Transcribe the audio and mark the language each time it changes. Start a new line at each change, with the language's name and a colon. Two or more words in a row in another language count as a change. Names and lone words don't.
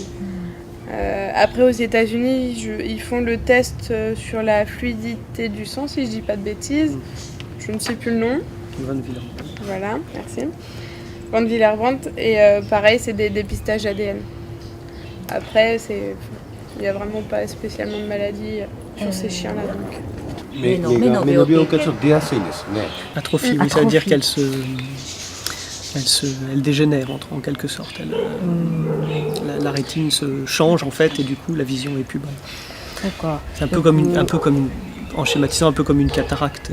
French: Après aux États-Unis, ils font le test sur la fluidité du sang, si je dis pas de bêtises. Je ne sais plus le nom. Van Villerbrandt. Voilà, merci. Van Villerbrandt, et pareil, c'est des dépistages ADN. Après, il n'y a vraiment pas spécialement de maladie sur ces chiens-là. Donc.
Japanese: 目の病気がちょっと出やすいんですね。
French: Atrophie, oui, ça veut dire qu'elle elle dégénère en quelque sorte. La rétine se change en fait et du coup la vision est plus bonne. D'accord. C'est en schématisant un peu comme une cataracte.